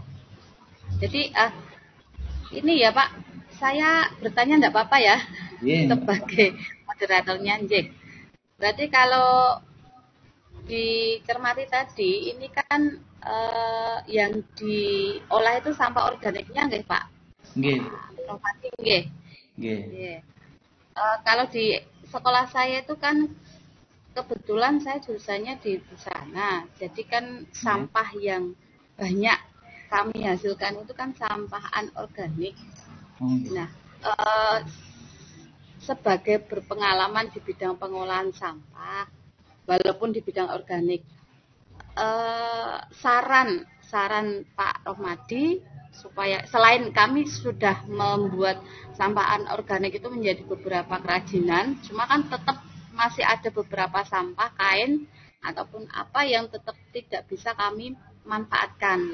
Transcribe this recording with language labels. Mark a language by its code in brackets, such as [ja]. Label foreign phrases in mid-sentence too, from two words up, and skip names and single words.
[id] Jadi ini ya Pak, saya bertanya enggak apa-apa ya? Sebagai moderatornya nggih. Berarti kalau dicermati tadi, ini kan yang diolah itu sampah organiknya nggih Pak? Nggih. Rohmadi nggih. Nggih. Kalau di sekolah saya itu kan kebetulan saya jurusannya di sana, jadi kan sampah yang banyak kami hasilkan itu kan sampah anorganik. Nah, sebagai berpengalaman di bidang pengolahan sampah, walaupun di bidang organik, saran Pak Rohmadi supaya selain kami sudah membuat sampah anorganik itu menjadi beberapa kerajinan, cuma kan tetap masih ada beberapa sampah kain ataupun apa yang tetap tidak bisa kami manfaatkan.